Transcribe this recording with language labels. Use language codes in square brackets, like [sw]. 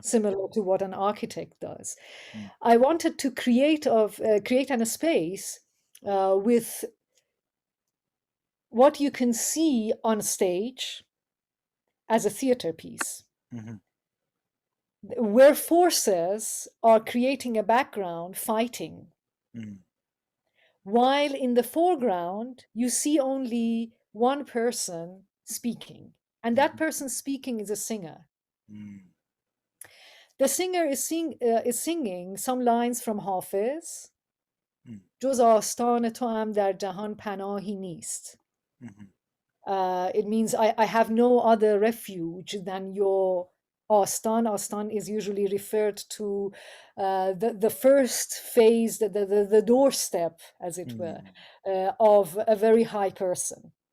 [en] similar to what an architect does. I wanted to create a space with what you can see on stage as a theater piece, where forces are creating a background fighting, while in the foreground you see only one person speaking, and that person speaking is a singer. The singer is singing some lines from Hafiz. [fa] جز آستان تو هم در جهان پناهی نیست. [en] It means I have no other refuge than your Astan. Astan is usually referred to the first phase, the doorstep, as it were, of a very high person.